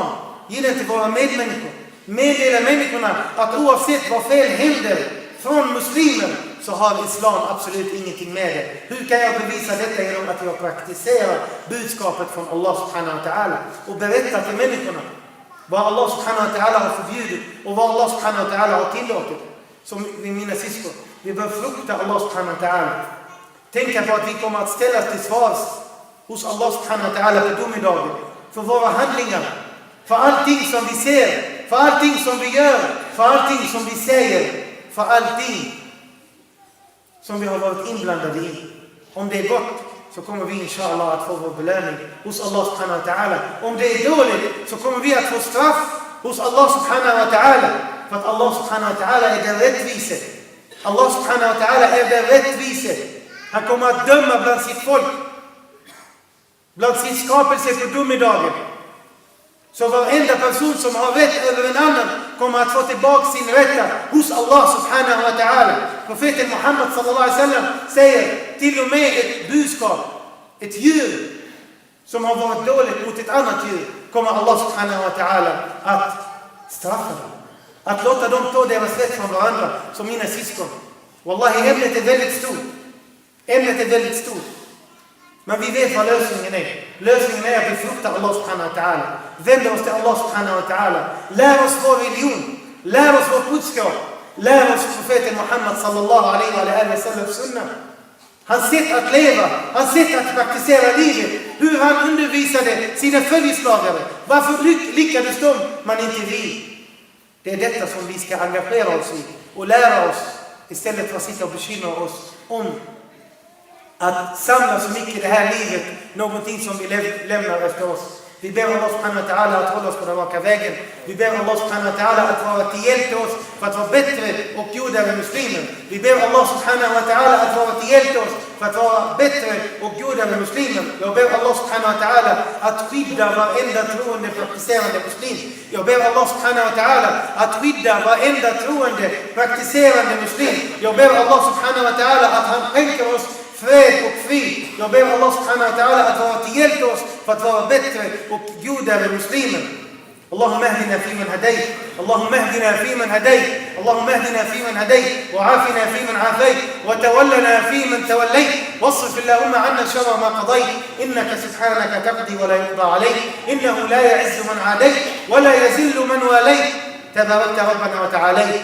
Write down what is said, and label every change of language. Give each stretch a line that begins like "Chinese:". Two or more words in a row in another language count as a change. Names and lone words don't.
Swedish: Ge den till våra medmänniskor. Meddela människorna att oavsett vad fel händer från muslimer, så har islam absolut ingenting med det. Hur kan jag bevisa detta? Genom att jag praktiserar budskapet från Allah
Arabic: سبحانه وتعالى
Swedish: och berättar till människorna vad Allah
Arabic: سبحانه وتعالى
Swedish: har förbjudit och vad Allah
Arabic: سبحانه وتعالى
Swedish: har tillåtit. Som mina syskon, vi bör frukta Allah
Arabic: سبحانه وتعالى.
Swedish: Tänka på att vi kommer att ställas till svars hos Allah
Arabic: سبحانه وتعالى
Swedish: på domedagen för våra handlingar, för allting som vi ser, för allting som vi gör, för allting som vi säger, för allting som vi har varit inblandade i. Om det är gott, så kommer vi inshallah att få vår belöning hos Allah
Arabic: سبحانه وتعالى.
Swedish: Om det är dåligt, så kommer vi att få straff hos Allah
Arabic: سبحانه وتعالى.
Swedish: För att Allah
Arabic: سبحانه وتعالى
Swedish: är den rättvise. Allah
Arabic: سبحانه وتعالى
Swedish: är den rättvise. Han kommer att döma bland sitt folk, bland sin skapelse på domedagen. Så varenda person som har rätt över en annan kommer att få tillbaka sin rätta hos Allah
Arabic: سبحانه وتعالى.
Swedish: Profeten Muhammed
Arabic: صلى الله عليه وسلم
Swedish: säger till och med ett budskap, ett djur som har varit dåligt mot ett annat djur, kommer Allah
Arabic: سبحانه وتعالى
Swedish: att straffa dem. Att låta dem ta deras rätt från varandra, som mina syskon. Wallahi, ämnet är väldigt stort. Ämnet är väldigt stort. Men vi vet vad lösningen är. Lösningen är att vi fruktar Allah
Arabic: سبحانه وتعالى.
Swedish: Vänder oss till Allah
Arabic: سبحانه وتعالى.
Swedish: Lär oss vår religion. Lär oss vår budskap. Lär oss profeten Muhammed
Arabic: صلى الله عليه وسلم
Swedish: sunna. Hans sätt att leva. Hans sätt att praktisera livet. Hur han undervisade sina följeslagare. Varför lyckades de, men inte vi? Det är detta som vi ska engagera oss i. Och lära oss. Istället för att sitta och bekymra oss om att samla så mycket i det här livet, någonting som vi lämnar efter oss. Vi ber Allah
Arabic: سبحانه وتعالى
Swedish: att hålla oss på den raka vägen. Vi ber Allah
Arabic: سبحانه وتعالى
Swedish: att vara till hjälp till oss för att vara bättre och godare muslimer. Vi ber Allah
Arabic: سبحانه وتعالى
Swedish: att vara till hjälp till oss för att vara bättre och godare muslimer. Jag ber Allah
Arabic: سبحانه وتعالى
Swedish: att skydda varenda troende praktiserande muslim. Jag ber Allah
Arabic: سبحانه وتعالى
Swedish: att skydda varenda troende praktiserande muslim. Jag ber Allah
Arabic: سبحانه وتعالى
Swedish: att han skänker oss fred och frid. Jag ber Allah
Arabic: سبحانه وتعالى
Swedish: att vara till hjälp oss för att vara bättre och godare muslimer.
Arabic: اللهم اهدنا فيمن هديت اللهم اهدنا فيمن هديت اللهم اهدنا فيمن هديت وعافنا فيمن عافيت وتولنا فيمن توليت واصرف اللهم عنا شر ما قضيت إنك سبحانك تقضي ولا يقضى عليك إنه لا يعز من عاديت ولا يذل من واليت تباركت ربنا وتعاليت.